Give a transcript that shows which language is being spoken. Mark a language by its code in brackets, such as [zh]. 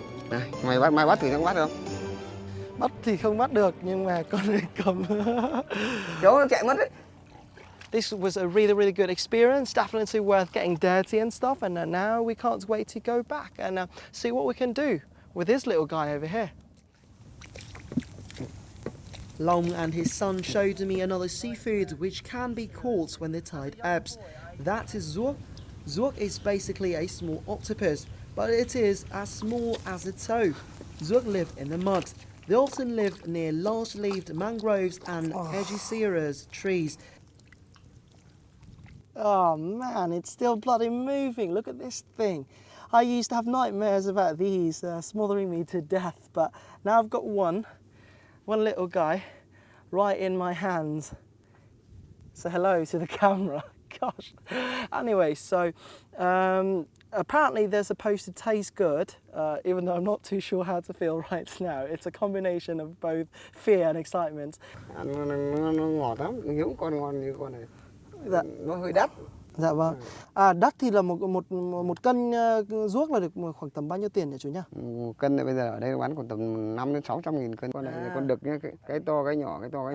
[vi] Này, mày bắt thì nó bắt được không? Bắt thì không bắt được, nhưng mà con này cầm. Cháu nó chạy mất đấy. [en] This was a really good experience, definitely worth getting dirty and stuff, and now we can't wait to go back and see what we can do with this little guy over here. Long and his son showed me another seafood which can be caught when the tide ebbs. That is zuok. Zuok is basically a small octopus, but it is as small as a toe. Zuok live in the mud. They often live near large-leaved mangroves and Aegisiras trees. Oh man, it's still bloody moving. Look at this thing. I used to have nightmares about these smothering me to death, but now I've got one little guy right in my hands. Say hello to the camera. Gosh. Anyway, so apparently they're supposed to taste good, even though I'm not too sure how to feel right now. It's a combination of both fear and excitement. [vi] Nó ngọt lắm, những con ngon như con này. Dạ. Nó hơi đắt. Dạ vâng. Đắt thì là một cân ruốc là được khoảng tầm bao nhiêu tiền nhỉ chú nhá? Một cân này bây giờ ở đây bán còn tầm 5 đến 600 nghìn cân. Con này là con đực nhá, cái to cái nhỏ nhé.